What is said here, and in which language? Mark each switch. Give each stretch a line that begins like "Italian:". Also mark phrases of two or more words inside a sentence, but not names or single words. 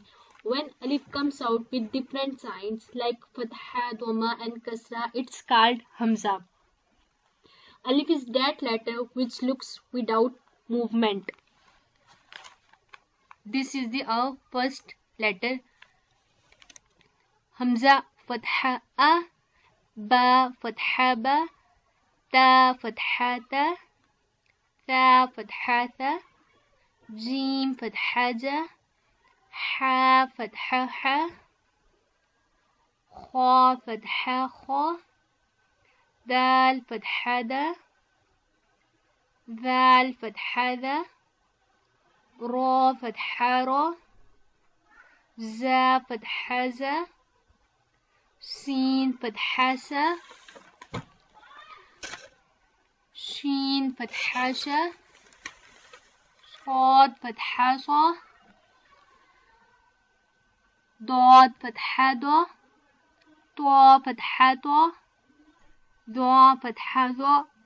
English: When alif comes out with different signs like fatha, dhamma and kasra, it's called hamza. Alif is that letter which looks without movement. This is the first letter.
Arabic: همزة فتحة أ، با فتحة با، تا فتحة تا، ثا فتحة ثا، جيم فتحة جا، حا فتحة حا, خا فتحة خا، دال فتحة دا, ذال فتحة ذا، را فتحة را، زا فتحة زا، سين فتحة سا، شين فتحة شا، صاد فتحة صا، ضاد فتحة ضا، طا فتحة طا، ضا فتحة ضا،